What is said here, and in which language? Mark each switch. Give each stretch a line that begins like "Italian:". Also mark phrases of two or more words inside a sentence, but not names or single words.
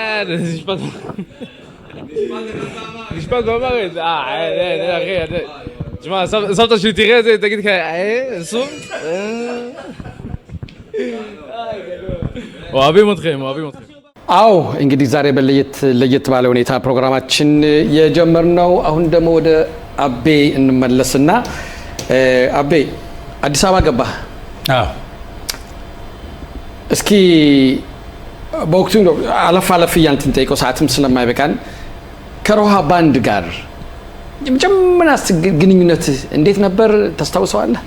Hebrew: משפט באמרת, אחי, תשמע, סבתא שלי תראה את זה, תגיד ככה, סום? אוהבים אתכם.
Amharic: አዎ እንግዲህ ዛሬ ለየት ባለ ሁኔታ ፕሮግራማችን የጀመርነው አሁን ደግሞ ወደ አቤ እንመለስና አቤ አዲስ አበባ ገባ። አዎ እስኪ በወቅቱ አለፍ እያልን ጠይቀው ሰዓትም ስለማይበቃን ከሮሃ ባንድ ጋር የመጀመሪያ ግንኙነት እንዴት ነበር ታስታውሰዋለህ?